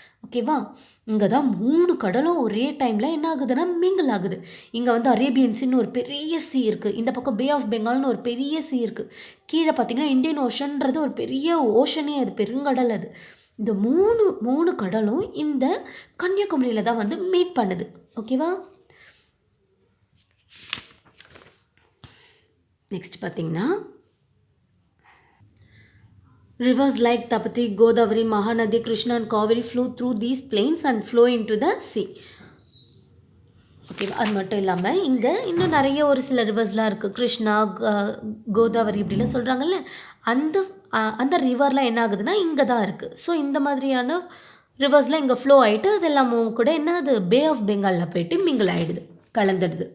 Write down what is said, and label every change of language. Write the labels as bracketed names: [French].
[Tamil] ஓகேவா, இங்கே தான் 3 கடலும் ஒரே டைமில் என்ன ஆகுதுன்னா மிங்கிள் ஆகுது. இங்கே வந்து அரேபியன் சீன்னு ஒரு பெரிய சீ இருக்குது, இந்த பக்கம் பே ஆஃப் பெங்கால்னு ஒரு பெரிய சீ இருக்குது, கீழே பார்த்தீங்கன்னா இந்தியன் ஓஷன்றது ஒரு பெரிய ஓஷனே, அது பெருங்கடல். அது இந்த மூணு கடலும் இந்த கன்னியாகுமரியில் தான் வந்து மீட் பண்ணுது. ஓகேவா, நெக்ஸ்ட் பார்த்தீங்கன்னா [English] rivers like Tapati, Godavari, Mahanadi, Krishna and Kaveri flow through these plains and flow into the sea. [Tamil] ஓகேவா, அது மட்டும் இல்லாமல் இங்கே இன்னும் நிறைய ஒரு சில ரிவர்ஸ்லாம் இருக்குது. கிருஷ்ணா, கோதாவரி இப்படிலாம் சொல்கிறாங்கல்ல, அந்த ரிவர்லாம் என்ன ஆகுதுன்னா இங்கே தான் இருக்குது. ஸோ இந்த மாதிரியான ரிவர்ஸ்லாம் இங்கே ஃப்ளோ ஆகிட்டு அது எல்லாமும் கூட என்ன அது பே ஆஃப் பெங்காலில் போயிட்டு மிங்கிள் ஆகிடுது, கலந்துடுது.